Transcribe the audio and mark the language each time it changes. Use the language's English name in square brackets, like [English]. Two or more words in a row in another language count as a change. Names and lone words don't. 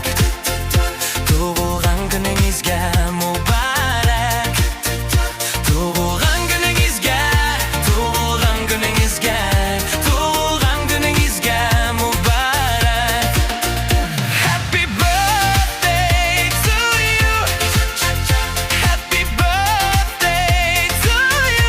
[Uyghur] Tughulghan küningizge mubarek. Tughulghan küningizge, Tughulghan küningizge, Tughulghan küningizge mubarek. [English] Happy birthday to you. Happy birthday to you.